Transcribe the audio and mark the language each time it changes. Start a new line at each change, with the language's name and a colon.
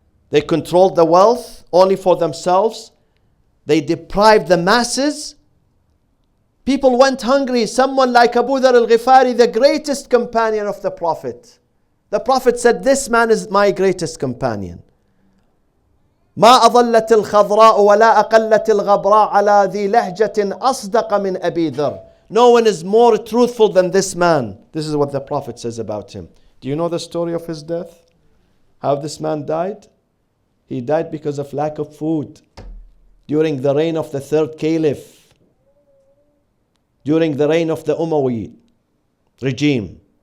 English: They controlled the wealth only for themselves. They deprived the masses. People went hungry. Someone like Abu Dharr al-Ghifari, the greatest companion of the Prophet. The Prophet said, this man is my greatest companion.
Arabic: ما أضلت الخضراء ولا أقلت الغبراء على ذي لهجة أصدق من أبي ذر.
English: No one is more truthful than this man. This is what the Prophet says about him. Do you know the story of his death? How this man died? He died because of lack of food. During the reign of the third caliph. During the reign of the Umayyad regime.